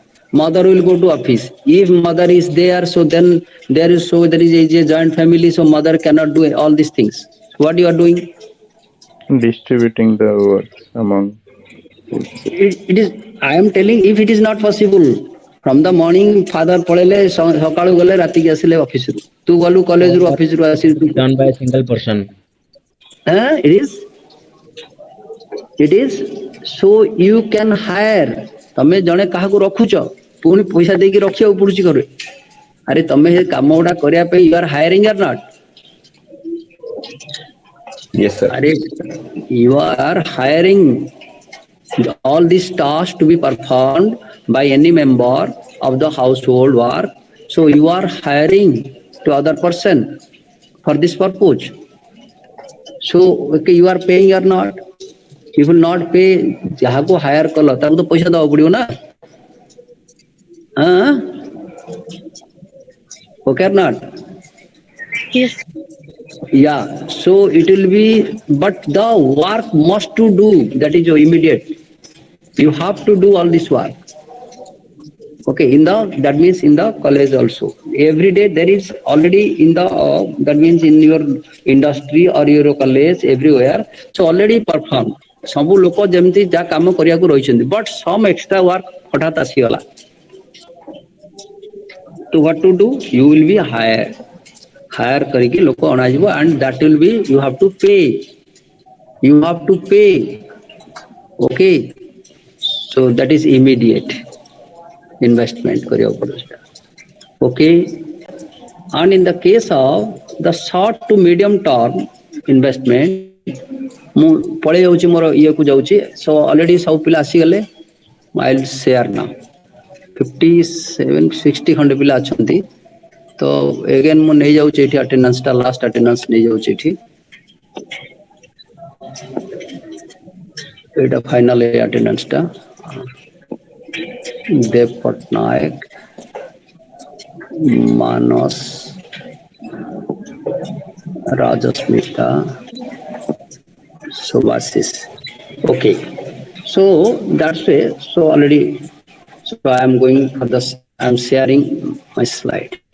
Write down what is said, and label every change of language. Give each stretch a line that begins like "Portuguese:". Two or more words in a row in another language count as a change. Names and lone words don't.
English: Mother will go to office. If mother is there, so then there is a joint family. So mother cannot do all these things. What you are doing? distributing the works among people. It is. I am telling. If it is not possible, from the morning father
Odia: ପଳେଇଲେ ସକାଳୁ ଗଲେ ରାତିକି ଆସିଲେ ଅଫିସରୁ ତୁ ଗଲୁ
English: All
Odia: କଲେଜରୁ
English: work
Odia: ଅଫିସରୁ ଆସିଲୁ
English: done by a single person. it is. It is. So you can hire.
Odia: ତମେ ଜଣେ କାହାକୁ ରଖୁଛ ପୁଣି ପଇସା ଦେଇକି ରଖିବାକୁ ପଡୁଛି ଘରେ ଆରେ ତମେ ସେ କାମ ଗୁଡା କରିବା ପାଇଁ
English: you are hiring or not Yes, sir. ଆରେ you are hiring all these tasks to be performed by any member of the household work. So you are hiring to other person for this purpose. So okay, you are paying or not? You will not pay.
Odia: ଯାହାକୁ hire କଲ ତାକୁ ତ ପଇସା ଦବାକୁ ପଡିବ ନା
English: okay or not? Yes. Yeah. So it will be, but the work must to do. That is your immediate. You have to do all this work. Okay, in the that means in the college also. Every day there is already in the that means in your industry or your college everywhere. So already performed.
Odia: ସବୁ ଲୋକ ଯେମିତି ଯାହା କାମ କରିବାକୁ ରହିଛନ୍ତି
English: but some extra work
Odia: ହଠାତ୍ ଆସିଗଲା.
English: So what to do? You will be hire
Odia: କରିକି ଲୋକ ଅଣାଯିବ
English: and that will be you have to pay. You have to pay. Okay. So that is immediate investment
Odia: କରିବାକୁ ପଡୁଛି.
English: Okay. And in the case of the short to medium term investment,
Odia: ମୁଁ ପଳେଇ ଯାଉଛି ମୋର ଇଏକୁ ଯାଉଛି.
English: So already
Odia: ସବୁ ପିଲା ଆସିଗଲେ.
English: I will share now.
Odia: 57-60 ଖଣ୍ଡେ ପିଲା ଅଛନ୍ତି. ତ again ମୁଁ ନେଇଯାଉଛି ଏଠି attendance ଟା
English: last attendance
Odia: ନେଇଯାଉଛି ଏଠି. ଏଇଟା final attendance ଟା. ଦେବ ପଟ୍ଟନାୟକ, ମାନସ, Rajasmita, Subhasis.
English: Okay. So that's way. So already. So I am going for this. I am sharing my slide.